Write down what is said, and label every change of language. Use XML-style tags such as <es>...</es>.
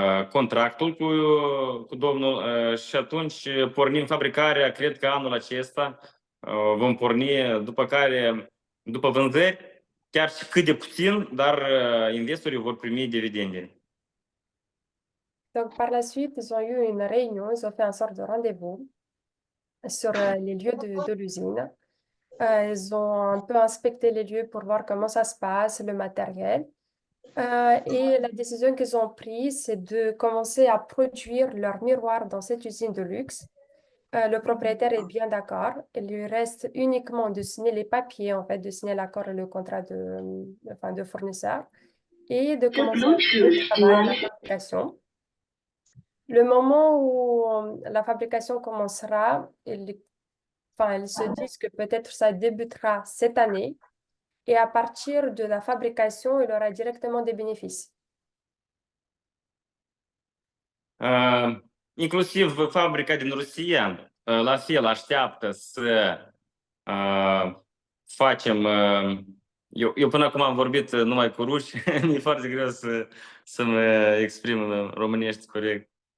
<ro>contractul cu domnul și atunci pornim fabricarea, cred că anul acesta vom porni, după care, după vânzări, chiar și cât de puțin, dar investorii vor primi dividende.</ro> <fr>Donc, par la suite, ils ont eu une réunion, ils ont fait un sort de rendez-vous sur les lieux de l'usine. Ils ont un peu inspecté les lieux pour voir comment ça se passe, le matériel. Et la décision qu'ils ont prise, c'est de commencer à produire leurs miroirs dans cette usine de luxe. Le propriétaire est bien d'accord. Il lui reste uniquement de signer les papiers, en fait, de signer l'accord et le contrat de fournisseur et de commencer le travail, la fabrication. Le moment où la fabrication commencera, ils se disent que peut-être ça débutera cette année et à partir de la fabrication, il aura directement des bénéfices.</fr> <ro>Inclusiv fabrica din Rusia, la fel, așteaptă să facem... Eu până acum am vorbit numai cu ruși, mi-e foarte greu să mă exprim în românești corect.</ro>